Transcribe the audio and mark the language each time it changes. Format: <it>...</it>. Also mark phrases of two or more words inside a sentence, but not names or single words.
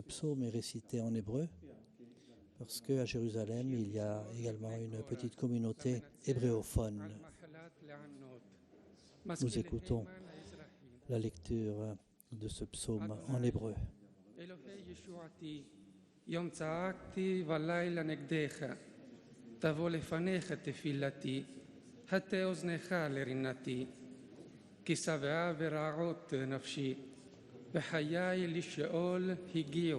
<fr>psaume est récitée en hébreu, parce qu'à Jérusalem, il y a également une petite communauté hébréophone. Nous écoutons la lecture de ce psaume en hébreu.</fr> <he>יום צעקתי ולילה נגדך, תבוא לפניך תפילתי, הטה אוזנך לרינתי, כי שבעה ורעות נפשי, וחיי לשאול הגיעו.</he>